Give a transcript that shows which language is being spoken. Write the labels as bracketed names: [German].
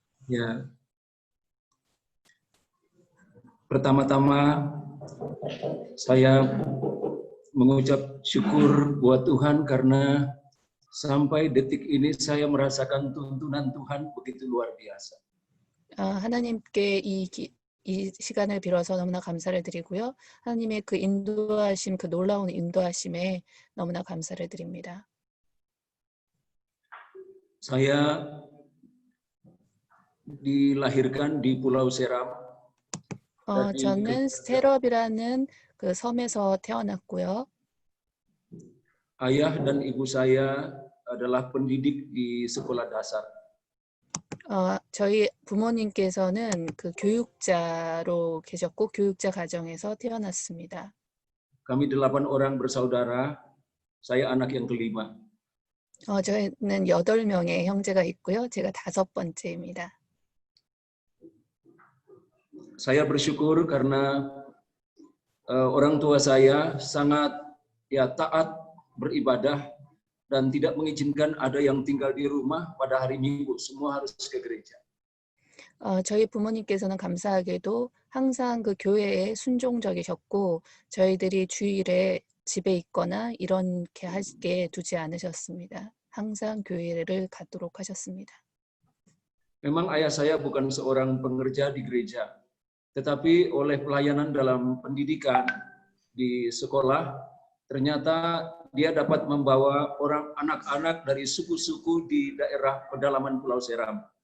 [Indonesian] Ya. Pertama-tama saya mengucap syukur buat Tuhan karena sampai detik ini saya merasakan tuntunan Tuhan begitu luar biasa. [Korean] 하나님께 이 시간을 빌어서 너무나 감사를 드리고요. 하나님의 그 인도하심, 그 놀라운 인도하심에 너무나 감사를 드립니다. [Indonesian] Saya dilahirkan di Pulau Seram. [Korean] 저는 세럽이라는 그 섬에서 태어났고요. [Indonesian] Ayah dan ibu saya adalah pendidik di sekolah dasar. [Korean] 저희 부모님께서는 그 교육자로 계셨고 교육자 가정에서 태어났습니다. [Indonesian] Kami 8 orang bersaudara. Saya anak yang kelima. [Korean] 저희는 8명의 형제가 있고요. 제가 5번째입니다. [Indonesian] Saya bersyukur karena orang tua saya sangat taat beribadah dan tidak mengizinkan ada yang tinggal di rumah pada hari Minggu, semua harus ke gereja. [Korean] 저희 부모님께서는 감사하게도 항상 그 교회에 순종적이셨고 저희들이 주일에 집에 있거나 이렇게 하게 두지 않으셨습니다. 항상 교회를 가도록 하셨습니다. [Indonesian] Memang ayah saya bukan seorang pengerja di gereja, tetapi oleh pelayanan dalam pendidikan di sekolah, ternyata dia dapat membawa anak-anak dari suku-suku di daerah pedalaman Pulau Seram.